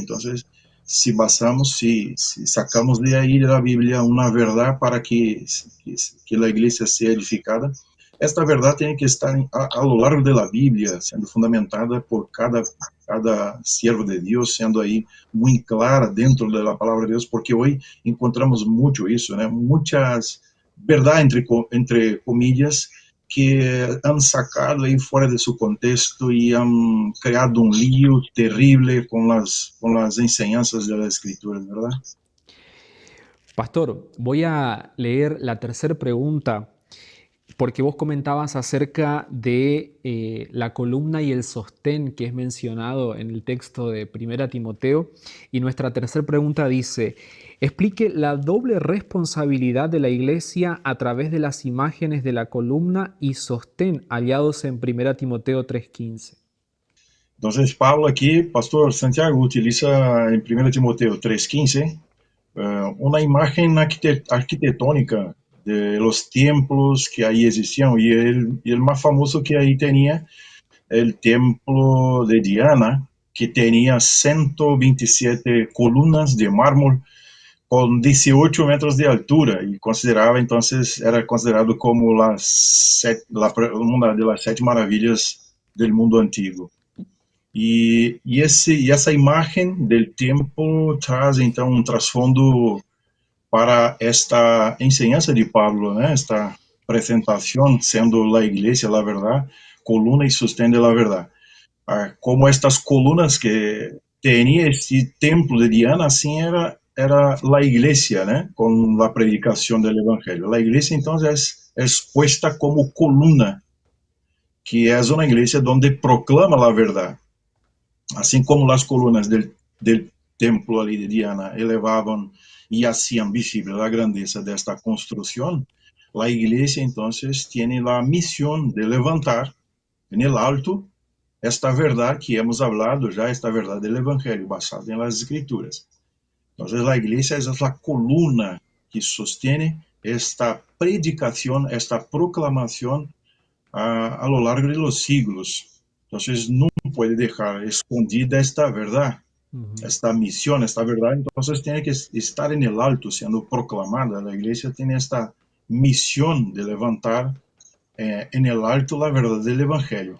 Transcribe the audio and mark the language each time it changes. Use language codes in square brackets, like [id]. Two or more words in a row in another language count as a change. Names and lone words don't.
[pt] Então, se basamos, se sacamos de aí da Bíblia uma verdade para que a igreja seja edificada, esta verdade tem que estar [es] a lo largo [pt] da Bíblia, sendo fundamentada por cada siervo de Deus, sendo aí muito clara dentro da palavra de Deus, porque hoje encontramos muito isso, né? Muitas verdade [es] entre comillas que han sacado [pt] aí fora de seu contexto e han criado um lío terrível com as enseñanzas das escrituras, ¿verdad? [es] Pastor, voy a leer la tercera pregunta porque vos comentabas acerca de la columna y el sostén que es mencionado en el texto de Primera Timoteo. Y nuestra tercera pregunta dice, explique la doble responsabilidad de la iglesia a través de las imágenes de la columna y sostén hallados en Primera Timoteo 3:15. [pt] Então, Paulo aqui, pastor Santiago, utiliza em 1 Timoteo 3:15 [es] una imagen arquitectónica de los templos que ahí existían, y el más famoso que ahí tenía el templo de Diana, que tenía 127 columnas de mármol con 18 metros de altura, y consideraba entonces, era considerado como una de las 7 maravillas del mundo antiguo. [pt] E essa imagem [es] del templo [pt] traz então um trasfondo para [es] esta enseñanza de Pablo, [pt] né? Esta apresentação sendo a igreja a verdade, coluna e [es] sostén de la [pt] verdade. Como estas colunas que tinha este templo de Diana, assim era a igreja, né? Com a predicação do evangelho. A igreja então é expuesta como coluna, que é uma igreja onde proclama a verdade. Assim como as colunas [es] del templo [pt] ali de Diana elevavam e [es] hacían visible [pt] a grandeza desta construção, a igreja então tem a missão de levantar [es] en el alto [pt] esta verdade que [es] hemos hablado [pt] já, esta verdade do evangelho basada em [es] las escrituras. [pt] Então, a igreja é a coluna que sostém esta predicação, esta proclamação [es] a lo largo de los siglos. Entonces, no puede dejar escondida esta verdad, esta misión, esta verdad. Entonces, tiene que estar en el alto, siendo proclamada. La iglesia tiene esta misión de levantar en el alto la verdad del evangelio.